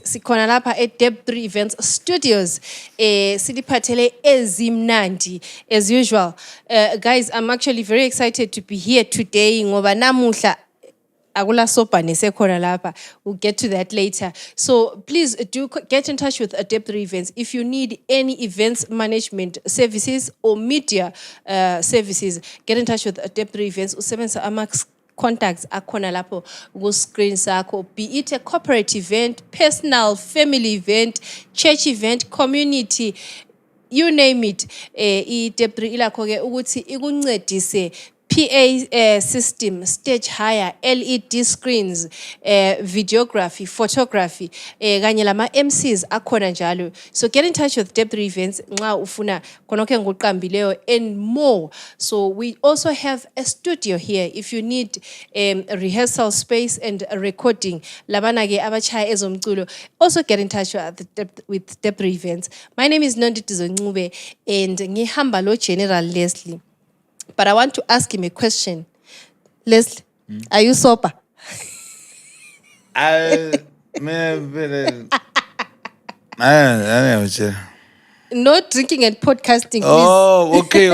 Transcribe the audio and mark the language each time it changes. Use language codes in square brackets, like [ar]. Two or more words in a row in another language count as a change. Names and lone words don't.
[nd] Sikhona lapha at Deb3 Events Studios. Siliphathele ezimnandi [en] as usual. Guys, I'm actually very excited to be here today [nd] ngoba namuhla akula sopa nesekhona lapha. [en] We'll get to that later. So please do get in touch with Deb3 Events if you need any events management services or media services. Get in touch with Deb3 Events. [nd] Usebenzisa amax contacts akhona lapho ku screen sakho, [en] be it a corporate event, personal, family event, church event, community, you name it. Deb3 [nd] ilakho ke ukuthi ikuncedise [en] PA system, stage hire, LED screens, videography, photography, [nd] kanye lama MCs akhona njalo. [en] So get in touch with Deb3 Events [nd] nxa ufuna konke ngokuqambileyo [en] and more. So we also have a studio here if you need a rehearsal space and a recording. [nd] Labana ke abachaya ezomculo. [en] Also get in touch with Deb3 Events. My name is Nonditi Zongcube and [nd] ngihamba lo [en] General Leslie. But I want to ask him a question. Leslie, are you sober? Not drinking and podcasting, please. Oh, okay.